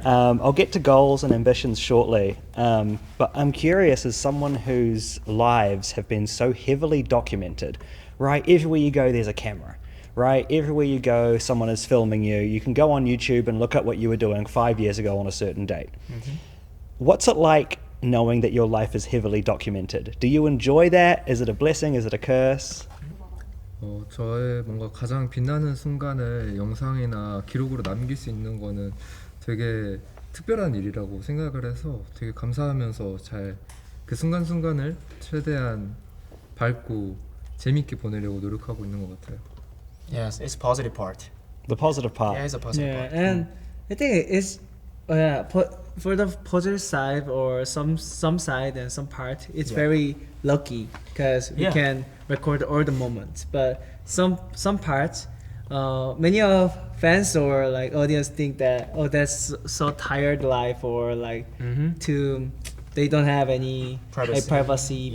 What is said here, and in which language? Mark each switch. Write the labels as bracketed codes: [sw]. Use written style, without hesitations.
[en] I'll get to goals and ambitions shortly, but I'm curious, as someone whose lives have been so heavily documented, right? Everywhere you go, there's a camera, right? Everywhere you go, someone is filming you. You can go on YouTube and look at what you were doing 5 years ago on a certain date. What's it like knowing that your life is heavily documented? Do you enjoy that? Is it a blessing? Is it a curse? [ko] 저의 뭔가 가장 빛나는 순간을 영상이나 기록으로 남길 수 있는 거는 되게 특별한 일이라고 생각을 해서 되게 감사하면서 잘 그 순간순간을 최대한 밝고 재밌게 보내려고 노력하고 있는 것 같아요. [en] Yes, it's positive part. The positive part. Yeah, it's a positive Yeah, part. and I think it's for the positive side or some side and some part, it's very lucky because we can record all the moments. But some parts, many of fans or like audience think that that's so tired life or like they don't have any privacy.